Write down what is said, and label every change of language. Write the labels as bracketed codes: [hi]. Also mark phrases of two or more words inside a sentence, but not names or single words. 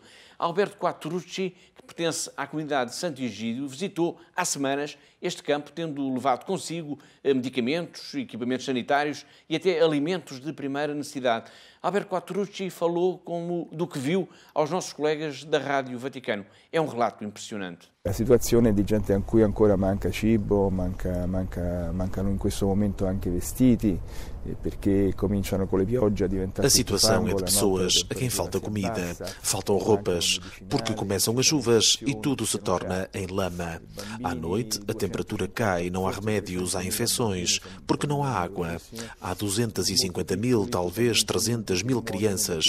[pt] Alberto Quattrucci, que pertence à comunidade de Santo Egídio, visitou há semanas este campo, tendo levado consigo medicamentos, equipamentos sanitários e até alimentos de primeira necessidade. Alberto Quattrucci falou do que viu aos nossos colegas da Rádio Vaticano. É um relato impressionante. [it] La situazione di gente a cui ancora manca cibo, mancano in questo momento anche vestiti, perché cominciano con le piogge a diventare. [pt] A situação é de pessoas a quem falta comida, faltam roupas, porque começam as chuvas e tudo se torna em lama. À noite a temperatura cai, não há remédios, há infecções, porque não há água. Há 250 mil, talvez 300 mil crianças.